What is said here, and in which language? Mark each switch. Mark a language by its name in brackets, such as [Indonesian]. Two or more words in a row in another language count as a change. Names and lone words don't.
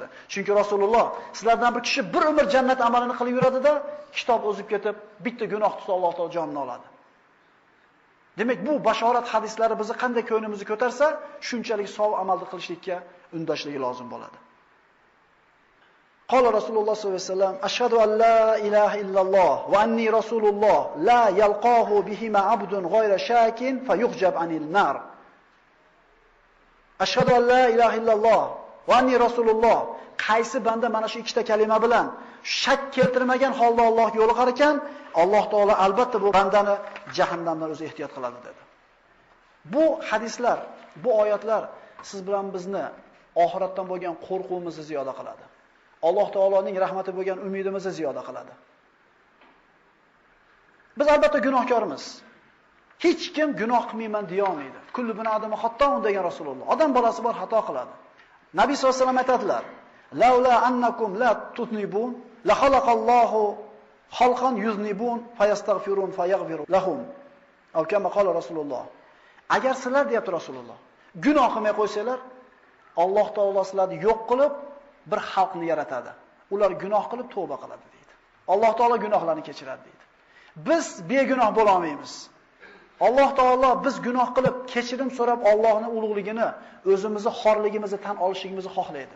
[Uzbek] Chunki Rasululloh sizlardan bir kishi bir umr jannat amalini qilib yuradi-da, kitob o'zib ketib, bitta gunoh tutsa Alloh taolo jonini oladi. Demak, bu bashorat hadislari bizni qanday ko'nglimizni ko'tarsa, shunchalik savob amalni qilishlikka undashligi lozim bo'ladi. [Arabic] قال رسول الله صلى الله عليه وسلم: "أشهد أن لا إله إلا الله وأني رسول الله, لا يلقاه بهما عبد غير شاك فيحجب عن النار." أشهد أن لا إله إلا الله وأني رسول الله. [Uzbek] Qaysi banda mana shu ikkita kalima bilan shak keltirmagan holda Allohga yo'liqar ekan, Alloh taolo albatta bu bandani jahannamdan o'zi ehtiyot qiladi dedi. Bu hadislar, bu oyatlar siz bilan bizni oxiratdan bo'lgan qo'rquvimizni ziyoda qiladi. Alloh taoloning rahmati bo'lgan umidimizni ziyoda qiladi. Biz albatta gunohkormiz. Hech kim gunoh qilmayman deya olmaydi. [Arabic] كل ابن آدم خطاء [Uzbek] degan Rasululloh. Odam bolasi bor xato qiladi. [Arabic] نبي صلى الله عليه وسلم aytadilar: "لولا أنكم لا تذنبون لخلق الله خلقا يذنبون فيستغفرون فيغفر لهم." أو كما قال رسول الله. [Uzbek] Agar sizlar deyapti Rasululloh, gunoh qilmay qo'ysanglar, Alloh taolo sizlarni yo'q qilib bir xalqni yaratadi. Ular gunoh qilib tavba qiladi deydi. Alloh taolo gunohlarni kechiradi deydi. Biz begunoh bo'la olmaymiz. Alloh taolo biz gunoh qilib kechirim so'rab Allohning ulug'ligini, o'zimizni xorligimizni tan olishimizni xohlaydi.